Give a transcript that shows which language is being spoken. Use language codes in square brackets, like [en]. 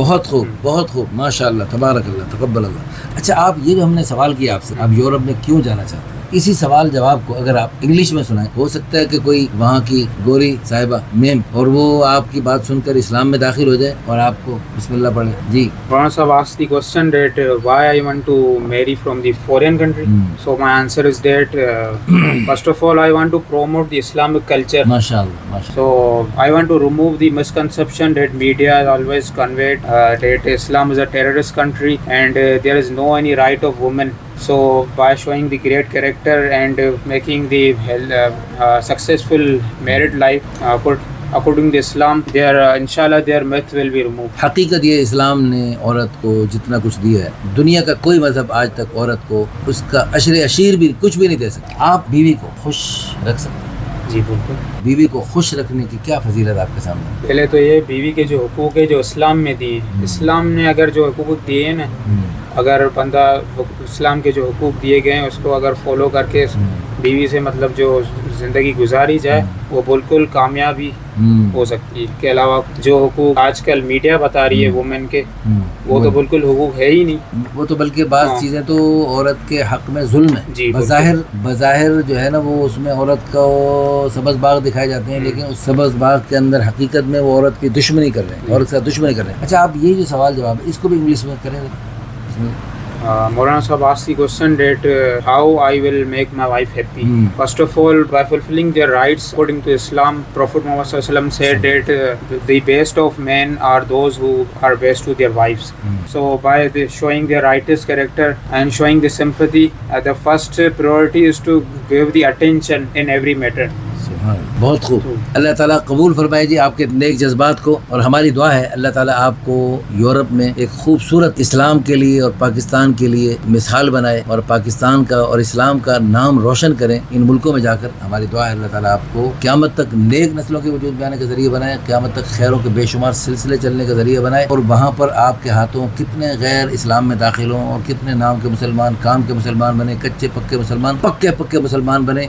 [ur] بہت خوب, بہت خوب, ماشاء اللہ, تبارک اللہ, تقبل اللہ. اچھا آپ یہ جو ہم نے سوال کیا آپ سے, آپ یورپ میں کیوں جانا چاہتے ہیں, اسی سوال جواب کو اگر آپ انگلش میں سنائیں, ہو سکتا ہے کہ کوئی وہاں کی گوری صاحبہ میم اور وہ آپ کی بات سن کر اسلام میں داخل ہو جائے اور آپ کو بسم اللہ پڑھے. جی [en] مولانا صاحب asked the question that why I want to marry from the foreign country. So my answer is that first of all I want to promote the Islamic culture. [ar] MashaAllah. [en] So I want to remove the misconception that media always conveyed that Islam is a terrorist country and there is no any right of women. So by showing the great character and making the successful married life according to Islam, inshallah their myth will be removed. [ur] حقیقت یہ اسلام نے عورت کو جتنا کچھ دیا ہے, دنیا کا کوئی مذہب آج تک عورت کو اس کا عشر عشیر بھی کچھ بھی نہیں دے سکتا. آپ بیوی کو خوش رکھ سکتے ہیں. جی بالکل. بیوی کو خوش رکھنے کی کیا فضیلت آپ کے سامنے؟ پہلے تو یہ بیوی کے جو حقوق ہے جو اسلام میں دیے, اسلام نے اگر جو حقوق دیے ہیں نا, اگر بندہ اسلام کے جو حقوق دیے گئے ہیں اس کو اگر فالو کر کے بیوی سے مطلب جو زندگی گزاری جائے وہ بالکل کامیابی ہو سکتی ہے. اس کے علاوہ جو حقوق آج کل میڈیا بتا رہی ہے وومن کے, وہ تو بالکل حقوق ہے ہی نہیں. وہ تو بلکہ بعض چیزیں تو عورت کے حق میں ظلم ہے. جی بظاہر جو ہے نا وہ اس میں عورت کو سبز باغ دکھائے جاتے ہیں, لیکن اس سبز باغ کے اندر حقیقت میں وہ عورت کی دشمنی کر رہے ہیں, عورت کا دشمنی کر رہے ہیں. اچھا آپ یہ جو سوال جواب ہے اس کو بھی انگلش میں کریں. [en] Maulana Sahab asked the question that how I will make my wife happy. First of all, by fulfilling their rights according to Islam, Prophet Muhammad Sallallahu Alaihi Wasallam said that the best of men are those who are best to their wives. So by showing their righteous character and showing the sympathy, the first priority is to give the attention in every matter. [ur] بہت خوب. اللہ تعالیٰ قبول فرمائے جی آپ کے نیک جذبات کو, اور ہماری دعا ہے اللہ تعالیٰ آپ کو یورپ میں ایک خوبصورت اسلام کے لیے اور پاکستان کے لیے مثال بنائے, اور پاکستان کا اور اسلام کا نام روشن کریں ان ملکوں میں جا کر. ہماری دعا ہے اللہ تعالیٰ آپ کو قیامت تک نیک نسلوں کے وجود میں آنے کا ذریعہ بنائے, قیامت تک خیروں کے بے شمار سلسلے چلنے کا ذریعہ بنائے, اور وہاں پر آپ کے ہاتھوں کتنے غیر اسلام میں داخل ہوں اور کتنے نام کے مسلمان, کام کے مسلمان بنے, کچے پکے مسلمان, پکے مسلمان بنے.